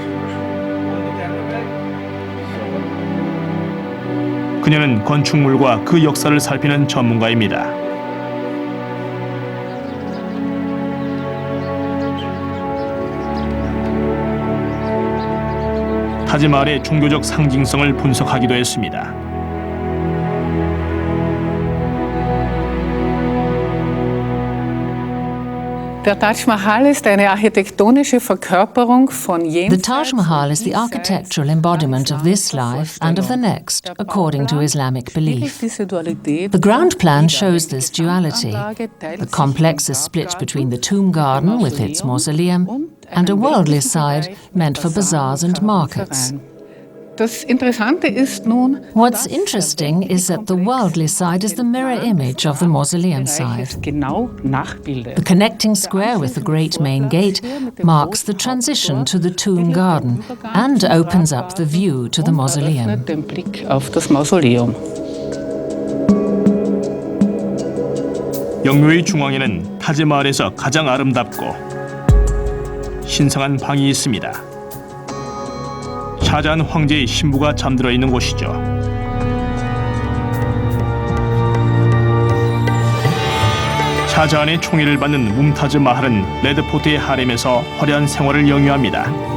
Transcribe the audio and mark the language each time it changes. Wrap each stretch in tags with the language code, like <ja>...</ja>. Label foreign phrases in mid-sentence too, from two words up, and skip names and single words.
<ko>그녀는 건축물과 그 역사를 살피는 전문가입니다. 타지마할의 종교적 상징성을 분석하기도 했습니다.</ko> <de>Der Taj Mahal ist eine architektonische Verkörperung von</de> <en>The Taj Mahal is the architectural embodiment of this life and of the next, according to Islamic belief. The ground plan shows this duality. The complex is split between the tomb garden with its mausoleum and a worldly side meant for bazaars and markets.</en> <de>Das Interessante ist nun,</de> <en>What's interesting is that the worldly side is the mirror image of the mausoleum side.</en> <de>genau nachbildet.</de> <en>The connecting square with the great main gate marks the transition to the tomb garden and opens up the view to the mausoleum.</en> <de>Den Blick auf das Mausoleum.</de> <ko>영묘의 중앙에는 타지마할에서 가장 아름답고 신성한 방이 있습니다. 샤자한 황제의 신부가 잠들어 있는 곳이죠. 샤자한의 총애를 받는 뭄타즈 마할은 레드포트의 하렘에서 화려한 생활을 영유합니다.</ko>